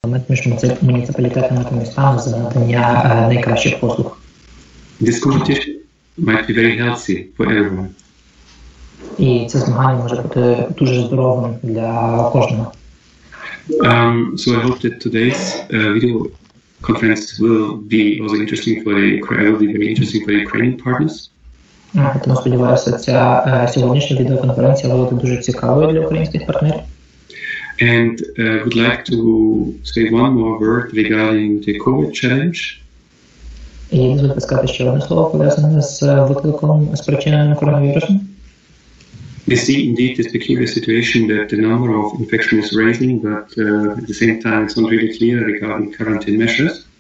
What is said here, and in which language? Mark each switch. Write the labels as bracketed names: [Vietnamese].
[Ukrainian] інструмент між муніципалітетами та містами за надання найкращих послуг. [English] This competition might be very healthy for everyone. [Ukrainian] І це змагання може бути дуже здоровим для кожного. [English] So I hope that today's video conference will be also interesting for the Ukrainian partners. [Ukrainian] Тому сподіваюся, ця сьогоднішня відеоконференція буде дуже цікавою для українських партнерів. [English] And would like to say one more word regarding the COVID challenge. [Ukrainian] І дозвольте сказати ще одне слово пов'язане з викликом, спричиненим коронавірусом. [English] We see indeed this peculiar situation that the number of infection is rising, but at the same time it's not really clear regarding quarantine measures.